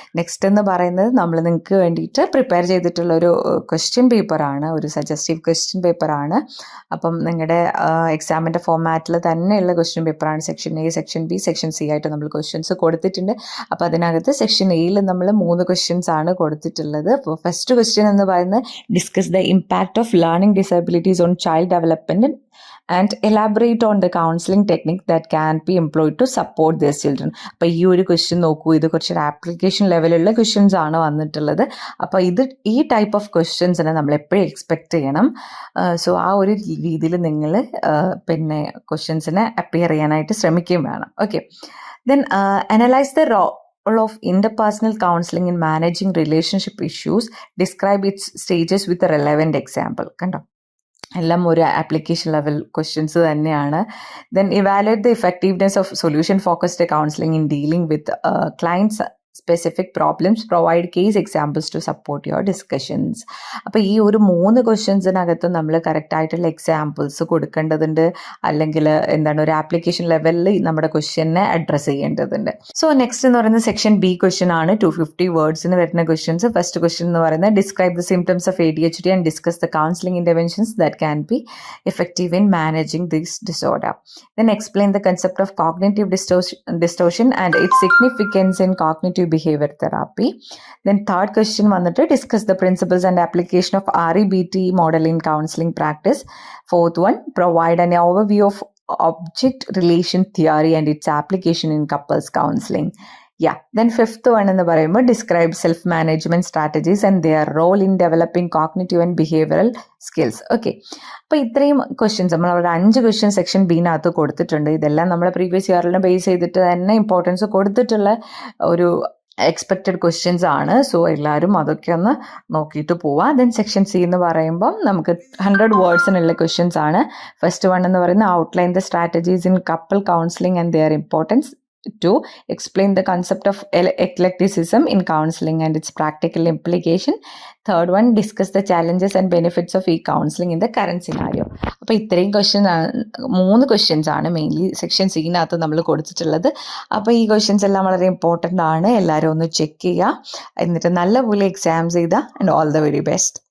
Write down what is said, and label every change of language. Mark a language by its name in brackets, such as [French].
[Malayalam] Next എന്ന് പറയുന്നത് നമ്മൾ നിങ്ങൾക്ക് വേണ്ടിയിട്ട് പ്രിപ്പയർ ചെയ്തിട്ടുള്ളൊരു ക്വസ്റ്റ്യൻ പേപ്പറാണ്, ഒരു സജസ്റ്റീവ് ക്വസ്റ്റ്യൻ പേപ്പറാണ്. അപ്പം നിങ്ങളുടെ എക്സാമിൻ്റെ ഫോമാറ്റിൽ തന്നെയുള്ള ക്വസ്റ്റ്യൻ പേപ്പറാണ്. Section A, section B, section C ആയിട്ട് നമ്മൾ ക്വസ്റ്റ്യൻസ് കൊടുത്തിട്ടുണ്ട്. അപ്പോൾ അതിനകത്ത് സെക്ഷൻ Aയിൽ നമ്മൾ 3 ക്വസ്റ്റ്യൻസ് ആണ് കൊടുത്തിട്ടുള്ളത്. അപ്പോൾ ഫസ്റ്റ് ക്വസ്റ്റ്യൻ എന്ന് പറയുന്നത് [English] Discuss the impact of learning disabilities on child development and elaborate on the counseling technique that can be employed to support their children. [Malayalam] അപ്പോൾ ഈ ഒരു ക്വസ്റ്റ്യൻ നോക്കൂ, ഇത് കുറച്ചൊരു ആപ്ലിക്കേഷൻ ലെവലുള്ള ക്വസ്റ്റ്യൻസ് ആണ് വന്നിട്ടുള്ളത്. അപ്പോൾ ഈ ടൈപ്പ് ഓഫ് ക്വസ്റ്റ്യൻസിനെ നമ്മൾ എപ്പോഴും എക്സ്പെക്റ്റ് ചെയ്യണം. സോ ആ ഒരു രീതിയിൽ നിങ്ങൾ പിന്നെ ക്വസ്റ്റ്യൻസിനെ അപ്പിയർ ചെയ്യാനായിട്ട് ശ്രമിക്കുകയും വേണം. [English] Okay, then analyse the role of interpersonal counseling in managing relationship issues. Describe its stages with a relevant example. [Malayalam] കണ്ടോ, എല്ലാം ഒരു ആപ്ലിക്കേഷൻ ലെവൽ ക്വസ്റ്റ്യൻസ് തന്നെയാണ്. [English] Then evaluate the effectiveness of solution focused counselling in dealing with clients specific problems, provide case examples to support your discussions. [Malayalam] അപ്പോൾ ഈ ഒരു 3 ക്വസ്റ്റ്യൻസിനകത്ത് നമ്മൾ കറക്റ്റായിട്ടുള്ള examples കൊടുക്കേണ്ടതുണ്ട്, അല്ലെങ്കിൽ എന്താണ് ഒരു ആപ്ലിക്കേഷൻ ലെവലിൽ നമ്മുടെ ക്വസ്റ്റ്യനെ അഡ്രസ്സ് ചെയ്യേണ്ടതുണ്ട്. സോ നെക്സ്റ്റ് എന്ന് പറയുന്നത് സെക്ഷൻ B ക്വസ്റ്റ്യൻ ആണ്. 250 വേർഡ്സിന് വരുന്ന ക്വസ്റ്റ്യൻസ്. ഫസ്റ്റ് ക്വസ്റ്റ്യൻ എന്ന് പറയുന്നത് [English] Describe the symptoms of ADHD and discuss the counselling interventions that can be effective in managing this disorder. Then explain the concept of cognitive distortion and its significance in cognitive behavior therapy. Then third question [Malayalam] vannitte [English] discuss the principles and application of REBT model in counseling practice. Fourth one, provide an overview of object relation theory and its application in couples counseling. Yeah, then fifth one [Malayalam] എന്ന് പറയുമ്പോൾ [English] describe self management strategies and their role in developing cognitive and behavioral skills. [Malayalam] Okay, അപ്പോൾ ഇത്രയും questions നമ്മൾ അവിടെ 5 question section ബിനകത്ത് കൊടുത്തിട്ടുണ്ട്. ഇതെല്ലാം നമ്മുടെ previous ഇയറിനെ base ചെയ്തിട്ട് തന്നെ ഇമ്പോർട്ടൻസ് കൊടുത്തിട്ടുള്ള ഒരു എക്സ്പെക്റ്റഡ് ക്വസ്റ്റ്യൻസ് ആണ്. സോ എല്ലാവരും അതൊക്കെ ഒന്ന് നോക്കിയിട്ട് പോവാം. ദെൻ സെക്ഷൻ C എന്ന് പറയുമ്പം നമുക്ക് 100 വേർഡ്സിനുള്ള ക്വസ്റ്റ്യൻസ് ആണ്. [English] first one [Malayalam] എന്ന് പറയുന്നത് [English] Outline the strategies in couple counselling and their importance. 2, explain the concept of eclecticism in counseling and its practical implication. Third one discuss the challenges and benefits of e counselling in the current scenario. [Malayalam] അപ്പോൾ ഇത്രയും മൂന്ന് questions ആണ് mainly section സിനകത്ത് നമ്മൾ കൊടുത്തിട്ടുള്ളത്. അപ്പോൾ ഈ questions എല്ലാം വളരെ ഇമ്പോർട്ടൻ്റ് ആണ്, എല്ലാവരും ഒന്ന് ചെക്ക് ചെയ്യുക, എന്നിട്ട് നല്ലപോലെ എക്സാംസ് ചെയ്താൽ [English] And all the very best.